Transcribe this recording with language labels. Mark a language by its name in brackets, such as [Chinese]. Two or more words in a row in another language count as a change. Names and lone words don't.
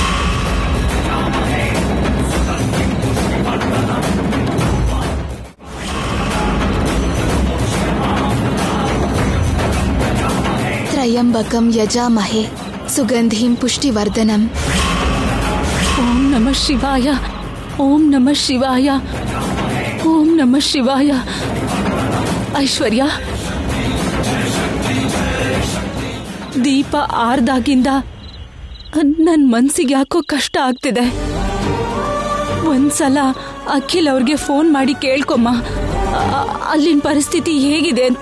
[Sanskrit] ತ್ರಯಂಬಕಂ ಯಜಾಮಹೇ ಸುಗಂಧಿಂ ಪುಷ್ಟಿವರ್ಧನಂ. ಓಂ ನಮಃ ಶಿವಾಯ. ಓಂ ನಮಃ ಶಿವಾಯ. ಓಂ ನಮಃ ಶಿವಾಯ. [Kannada] ಐಶ್ವರ್ಯ, ದೀಪ ಆರ್ದಾಗಿಂದ ನನ್ನ ಮನ್ಸಿಗೆ ಯಾಕೋ ಕಷ್ಟ ಆಗ್ತಿದೆ. ಒಂದ್ಸಲ ಅಖಿಲ್ ಅವ್ರಿಗೆ ಫೋನ್ ಮಾಡಿ ಕೇಳ್ಕೊಮ್ಮ, ಅಲ್ಲಿನ ಪರಿಸ್ಥಿತಿ ಹೇಗಿದೆ ಅಂತ.